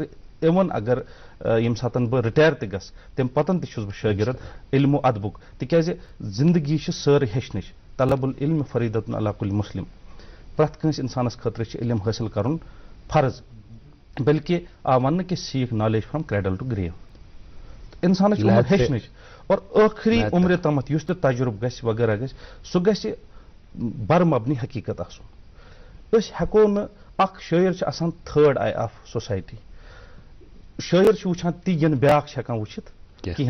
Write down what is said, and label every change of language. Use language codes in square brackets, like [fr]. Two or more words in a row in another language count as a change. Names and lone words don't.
[ks] اِوٕن اگر ییٚمہِ ساتہٕ بہٕ رِٹایر تہِ گژھٕ تمہِ پتن تہِ چھُس بہٕ شٲگرد علم و ادبُک, تِکیازِ زندگی چھِ سٲرٕے ہیٚچھنٕچ. [ar] طلب العلم فریٖدتُن علی کُلہِ مُسلِم. [ks] پرٛٮ۪تھ کٲنٛسہِ انسانس خٲطرٕ چھِ علم حٲصِل کرُن فرض, بلکہِ آو وننہٕ کہِ [en] seek knowledge from cradle to grave. [ks] انسانس چھِ عمر ہیٚچھنٕچ, اور ٲخری عمرِ تامتھ یُس تہِ تجرُبہٕ گژھِ وغیرہ گژھِ سُہ گژھِ بر مبنی حقیٖقت آسُن. أسۍ ہٮ۪کو نہٕ, اکھ شٲعر چھِ آسان [en] third eye of society. [ks] شٲعر چھُ وٕچھان تی ین بیٛاکھ چھِ ہٮ۪کان وٕچھِتھ کِہینۍ.